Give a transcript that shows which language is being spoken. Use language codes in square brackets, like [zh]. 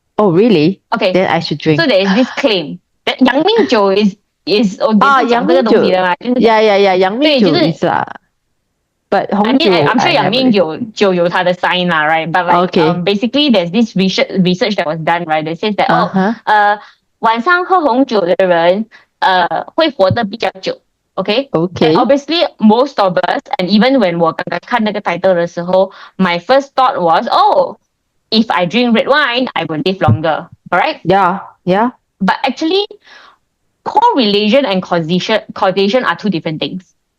[en] Oh really? Okay. Then I should drink. So there is this claim that 阳明酒 is [zh] 讲这个东西的嘛？阳明酒 [en] is [zh] 啦。But [en] I'm sure [zh] 阳明酒有它的 [en] sign 啦 right? But like basically there's this research that was done, right? That says that [zh] 晚上喝红酒的人会活得比较久。 [en] Okay? And obviously most of us, and even when [zh] 我刚刚看那个 [en] title [zh] 的时候 [en] my first thought was, oh, if I drink red wine, I will live longer. Alright? Yeah. But actually, correlation and causation are two different things.